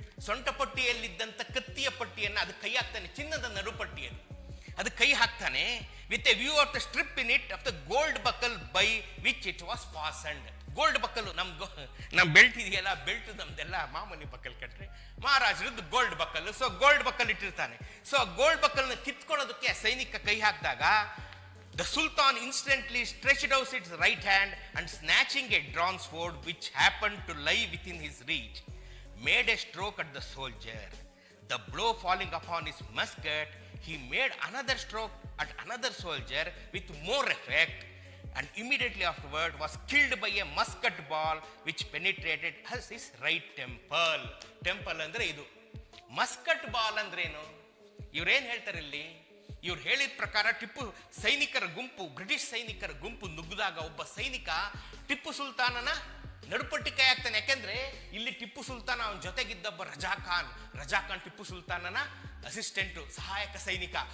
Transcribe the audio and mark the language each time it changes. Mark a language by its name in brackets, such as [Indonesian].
[Kannada] ಸೊಂಟ ಪಟ್ಟಿಯಲ್ಲಿದ್ದಂಥ ಕತ್ತಿಯ ಪಟ್ಟಿಯನ್ನು ಅದು ಕೈ ಹಾಕ್ತಾನೆ, ಚಿನ್ನದ ನಡುಪಟ್ಟಿಯನ್ನು ಅದು ಕೈ ಹಾಕ್ತಾನೆ. [English] With a view of the strip in it of the gold buckle by which it was fastened. [Kannada] Gold buccal, ನಮ್ ಬೆಲ್ಟ್ ಇದೆಯಲ್ಲ, ಬೆಲ್ಟ್ ನಮ್ದೆಲ್ಲ ಮಾಮೂಲಿ buccal ಕಟ್ರೆ, ಮಹಾರಾಜರದ್ದು gold buccal. So gold buccal ಇಟ್ಟಿರ್ತಾನೆ. So gold ಬಕಲ್ನ ಕಿತ್ಕೊಳ್ಳೋದಕ್ಕೆ ಸೈನಿಕ ಕೈ ಹಾಕಿದಾಗ, [English] the sultan instantly stretched out his right hand and snatching a drawn sword which happened to lie within his reach, made a stroke at the soldier. The blow falling upon his musket, he made another stroke at another soldier with more effect, and immediately afterward was killed by a musket ball which penetrated his right temple. [Kannada] Temple ಅಂದ್ರೆ ಇದು. Muscat ball ಅಂದ್ರೇನು? ಇವ್ರೇನ್ ಹೇಳ್ತಾರೆ ಇಲ್ಲಿ? ಇವ್ರು ಹೇಳಿದ ಪ್ರಕಾರ ಟಿಪ್ಪು ಸೈನಿಕರ ಗುಂಪು, ಬ್ರಿಟಿಷ್ ಸೈನಿಕರ ಗುಂಪು ನುಗ್ಗಿದಾಗ ಒಬ್ಬ ಸೈನಿಕ ಟಿಪ್ಪು ಸುಲ್ತಾನನ ನಡುಪಟ್ಟಿ ಕೈ ಹಾಕ್ತಾನೆ. ಯಾಕೆಂದ್ರೆ ಇಲ್ಲಿ ಟಿಪ್ಪು ಸುಲ್ತಾನ, ಅವನ ಜೊತೆಗಿದ್ದೊಬ್ಬ ರಜಾ ಖಾನ್ ಟಿಪ್ಪು ಸುಲ್ತಾನನ ಅಸಿಸ್ಟೆಂಟು, ಸಹಾಯಕ ಸೈನಿಕ.